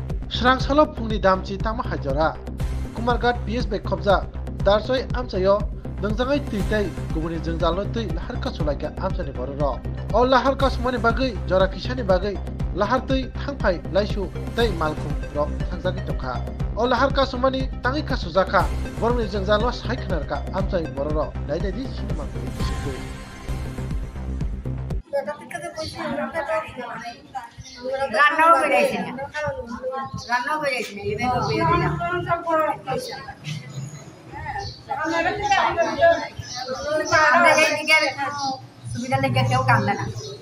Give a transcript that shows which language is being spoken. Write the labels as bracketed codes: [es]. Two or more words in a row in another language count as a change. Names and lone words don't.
[trp] Srang Pungni Damchi Tama Hajara Kumargat PS by Kobza Darsoi Amsayo Dangzangai Titai Gubuni Jangzalo Ti Laharka Sulaka Amsani Bororo O Laharka Sumani Bagai Jora Kishani Bagai Lahar Ti Tangpai Laishu Tai Malkum Rock Tangzaki Toka O Laharka Sumani Tangika Suzaka Bormi Jangzalo Saiknarka Amsai Bororo Daida di Cinema [bn] রান্নাও করে যাইছি না রান্নাও করে যাইছি না ইভেন্ট করে দিলাম আমাদের এইদিকে সুবিধা লেগে কেউ কান্দে না